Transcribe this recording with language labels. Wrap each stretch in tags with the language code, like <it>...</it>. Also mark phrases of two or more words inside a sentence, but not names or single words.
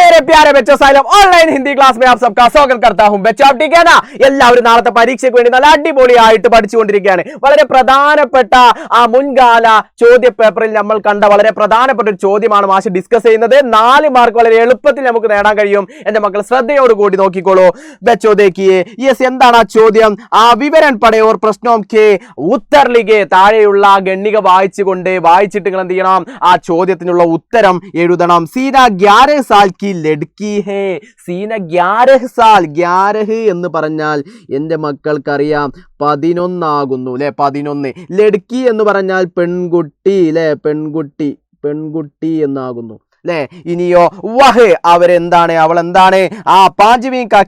<hi>प्यारे बच्चों साइलम ऑनलाइन हिंदी क्लास में आप सबका स्वागत करता हूं बच्चों आप ठीक है ना</hi> <ml>എല്ലാവരും നാളത്തെ പരീക്ഷയ്ക്ക് വേണ്ടി നല്ല അടിപൊളിയായിട്ട് പഠിച്ചുകൊണ്ടിരിക്കുകയാണ് വളരെ പ്രധാനപ്പെട്ട ആ മുൻകാല ചോദ്യ പേപ്പറിൽ നമ്മൾ കണ്ട വളരെ പ്രധാനപ്പെട്ട ഒരു ചോദ്യമാണ് മാഷ് ഡിസ്കസ് ചെയ്യുന്നത് 4 മാർക്ക് വളരെ എളുപ്പത്തിൽ നമുക്ക് നേടാൻ കഴിയും എൻ്റെ മക്കൾ ശ്രദ്ധയോട് കൂടി നോക്കിക്കോളൂ</ml> <hi>बच्चों देखिए</hi> <ml>യെസ് എന്താണ് ആ ചോദ്യം ആ</ml> <hi>विवरण पढ़े और प्रश्नों के उत्तर लिखे</hi> <ml>താഴെയുള്ള ഗണ്ണിക വായിച്ചിട്ട് നിങ്ങൾ എന്ത് ചെയ്യണം ആ ചോദ്യത്തിനുള്ള ഉത്തരം എഴുതണം സീന 11</ml> <hi>साल की लड़की है</hi> <ml>സീന 11 साल 11 എന്ന് പറഞ്ഞാൽ എൻ്റെ മക്കൾക്കറിയാം 11 ആകുന്നു അല്ലേ 11 ലഡ്കി എന്ന് പറഞ്ഞാൽ പെൺകുട്ടി അല്ലേ പെൺകുട്ടി എന്നാകുന്നു അല്ലേ ഇനിയോ വഹ് അവരെന്താണ് അവൾ എന്താണ് ആ പാഞ്ചവീം</ml>